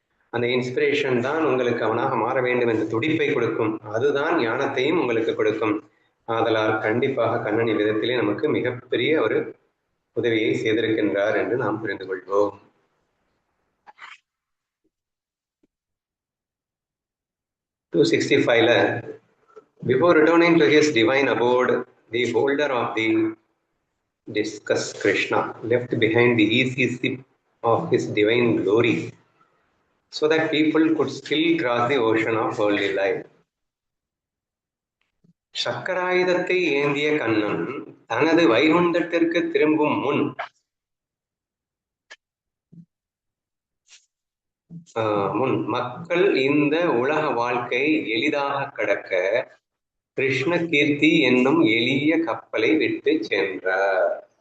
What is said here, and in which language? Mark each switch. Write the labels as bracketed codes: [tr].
[ta] அந்த இன்ஸ்பிரேஷன் தான் உங்களுக்கு அவனாக மாற வேண்டும் என்ற துடிப்பை கொடுக்கும். அதுதான் ஞானத்தையும் உங்களுக்கு கொடுக்கும். ஆதலால் கண்டிப்பாக கண்ணன் விதத்திலே நமக்கு மிகப்பெரிய ஒரு உதவியை செய்திருக்கின்றார் என்று நாம் புரிந்து கொள்வோம். [en] 265ல before returning to his divine abode, the holder of the discus Krishna left behind the easy sip of his divine glory so that people could still cross the ocean of worldly life. [ta] சக்கராயுதத்தை ஏந்திய கண்ணன் தனது வைகுண்டத்திற்கு திரும்பும் முன் மக்கள் இந்த உலக வாழ்க்கை எளிதாக கடக்க கிருஷ்ண கீர்த்தி என்னும் எளிய கப்பலை விட்டு சென்றார்.